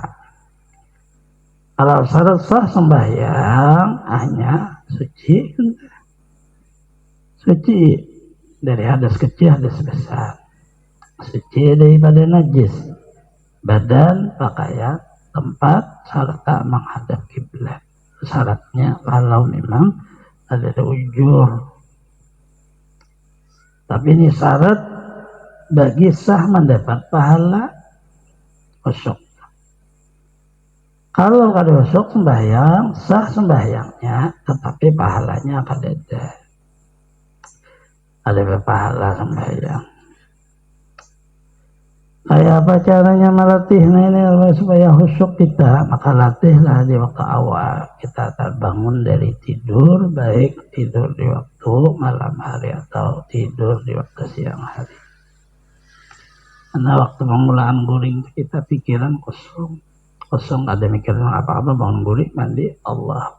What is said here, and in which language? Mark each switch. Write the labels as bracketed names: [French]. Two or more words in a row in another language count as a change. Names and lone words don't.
[Indonesian] Kalau syarat sah sembahyang hanya suci dari hadas kecil hadas besar, suci daripada najis badan, pakaian, tempat, serta menghadap kiblat. Syaratnya kalau memang ada ujur. Tapi ini syarat bagi sah mendapat pahala khusyuk. [Banjar] Kalau kada khusyuk sembahyang, sah sembahyangnya, tetapi pahalanya kada ada. [Indonesian] Ada pahala sembahyang. [Banjar] Kayak apa caranya melatih ini supaya khusyuk kita? [Indonesian] Maka latihlah di waktu awal. Kita terbangun dari tidur, baik tidur di waktu malam hari atau tidur di waktu siang hari. [Banjar] Karena waktu pengulaan guring kita pikiran kosong, ada mikiran apa-apa, bangun guring, mandi, Allah.